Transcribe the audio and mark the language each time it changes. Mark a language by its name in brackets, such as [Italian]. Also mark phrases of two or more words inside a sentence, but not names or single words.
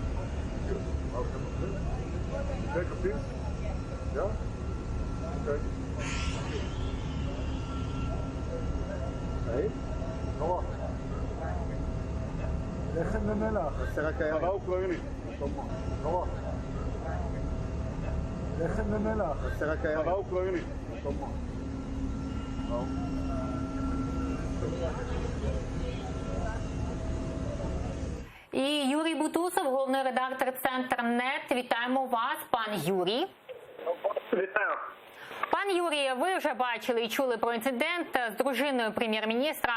[English] Take a piece? Yeah? Okay. Hey? Nova. [Hebrew] לחם ומלח. חלה אוקראינית. נורא. לחם ומלח. חלה אוקראינית. [Ukrainian] І Юрій Бутусов, головний редактор «Центр Нет». Вітаємо вас, пан Юрій. Вітаю. Пан Юрій, ви вже бачили і чули про інцидент з дружиною прем'єр-міністра.